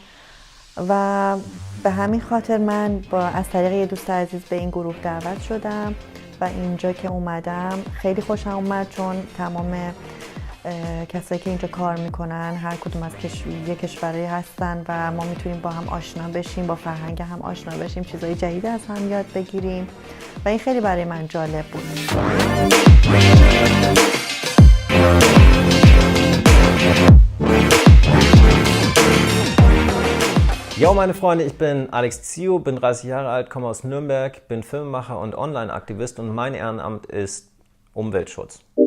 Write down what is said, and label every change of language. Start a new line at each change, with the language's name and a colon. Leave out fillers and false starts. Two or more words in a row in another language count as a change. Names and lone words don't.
Persian: و به همین خاطر من از طریق یه دوست عزیز به این گروه دعوت شدم و اینجا که اومدم خیلی خوشم اومد چون تمام کسایی که اینجا کار میکنن هر کدوم از یه کشوری هستن و ما میتونیم با هم آشنا بشیم، با فرهنگ هم آشنا بشیم، چیزای جدید از هم یاد بگیریم و این خیلی برای من جالب بود.
German: Jo meine Freunde, ich bin Alex Zio, bin 30 Jahre alt, komme aus Nürnberg, bin Filmemacher und Online-Aktivist und mein Ehrenamt ist Umweltschutz.